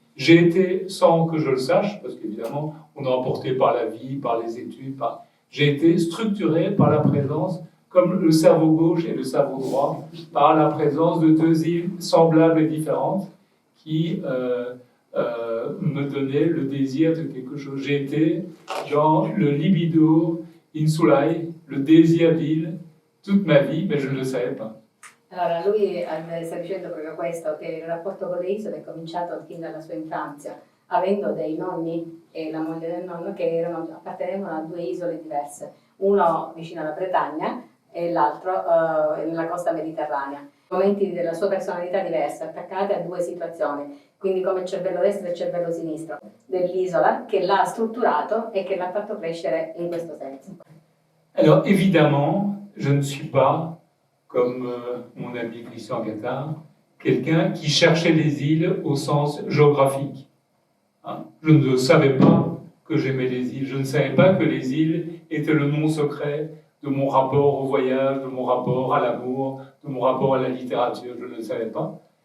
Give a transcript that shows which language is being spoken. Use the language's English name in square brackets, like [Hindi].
[French] J'ai été, sans que je le sache, parce qu'évidemment, on est emporté par la vie, par les études, j'ai été structuré par la présence, comme le cerveau gauche et le cerveau droit, par la présence de deux îles semblables et différentes qui me donnaient le désir de quelque chose. J'ai été dans le libido insulae, le désir d'île, toute ma vie, mais je ne le savais pas. [Italian] Allora, lui sta dicendo proprio questo, che il rapporto con le isole è cominciato fin dalla sua infanzia, avendo dei nonni e la moglie del nonno che appartenevano a due isole diverse, uno vicino alla Bretagna e l'altro nella costa mediterranea. Momenti della sua personalità diversa, attaccate a due situazioni, quindi come il cervello destro e il cervello sinistro dell'isola, che l'ha strutturato e che l'ha fatto crescere in questo senso. [French] Alors évidemment, je ne suis pas, comme mon ami Christian Gattard, quelqu'un qui cherchait les îles au sens géographique. Je ne savais pas que j'aimais les îles, je ne savais pas que les îles étaient le nom secret de mon rapport au voyage, de mon rapport à l'amour, de mon rapport à la littérature, je ne le savais pas.